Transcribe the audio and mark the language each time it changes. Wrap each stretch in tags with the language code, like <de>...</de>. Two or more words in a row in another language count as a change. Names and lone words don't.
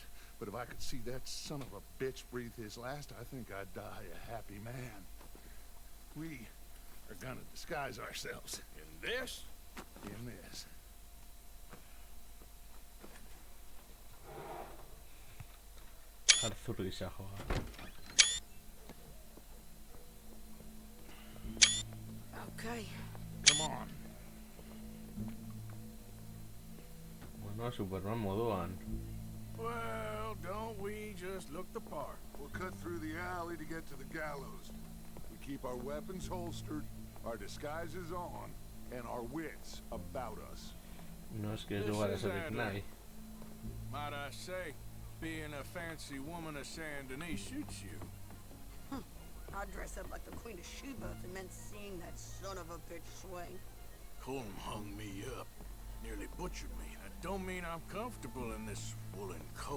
<en>But if I could see that son of a bitch breathe his last, I think I'd die a happy man. We are gonna disguise ourselves In this? in this.</en> <eu>Arthur gisa joa.</eu> <en>Okay. Come on.</en> <eu>Bueno, Superman moduan.</eu> <en>Well, don't we just look the part? We'll cut through the alley to get to the gallows. We keep our weapons holstered, our disguises on, and our wits about us.</en> <es>No es que ez</es> <en>This</en> <eu>dugu</eu> <en>is</en> <eu>arazorik</eu> <en>Andrew.</en> <eu>nahi.</eu> <en>Might I say, being a fancy woman of Saint Denis suits you. I'd dress up like the Queen of Sheba if it meant seeing that son of a bitch swing. Colm hung me up, nearly butchered me. That don't mean I'm comfortable in this woolen coat.</en>